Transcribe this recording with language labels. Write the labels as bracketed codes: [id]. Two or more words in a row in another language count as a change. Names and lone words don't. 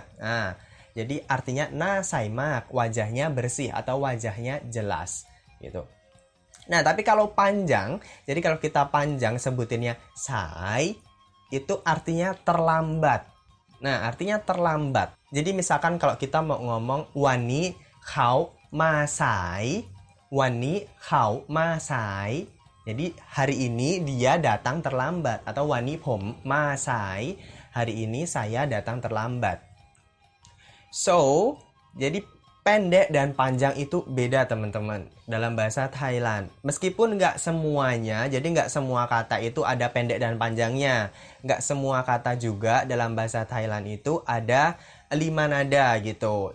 [id] Nah, jadi artinya [th] หน้าใสมาก, [id] wajahnya bersih atau wajahnya jelas gitu. Nah, tapi kalau panjang, jadi kalau kita panjang sebutinnya sai, itu artinya terlambat. Nah, artinya terlambat. Jadi misalkan kalau kita mau ngomong [th] วันนี้เขามาสาย วันนี้เขามาสาย [id] jadi hari ini dia datang terlambat. Atau [th] วันนี้ผมมาสาย [id] hari ini saya datang terlambat. So, jadi pendek dan panjang itu beda, teman-teman, dalam bahasa Thailand. Meskipun nggak semuanya, jadi nggak semua kata itu ada pendek dan panjangnya. Nggak semua kata juga dalam bahasa Thailand itu ada 5 nada gitu.